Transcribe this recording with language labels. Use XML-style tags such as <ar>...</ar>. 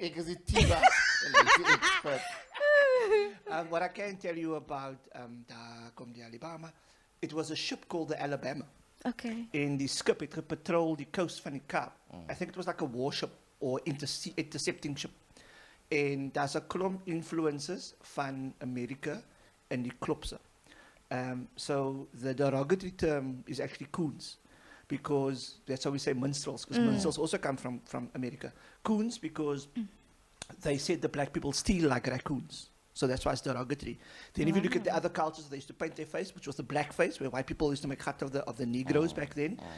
<af>Ek is die Tiba en ek is die expert.</af> <en>What I can tell you about</en> <af>daar kom die Alabama,</af> <en>it was a ship called the Alabama. Okay.</en> <af>En die skip het gepatrol die coast van die Kaap.</af> <en>I think it was like a warship or intercepting ship.</en> <af>En daar's 'n klomp influences van Amerika in die klopse.</af> <en>So the derogatory term is actually coons, because that's how we say minstrels, because minstrels also come from America. Coons because they said the black people steal like raccoons. So that's why it's derogatory. Then if you look at the other cultures, they used to paint their face, which was the black face, where white people used to make cut of the Negroes back then.</en>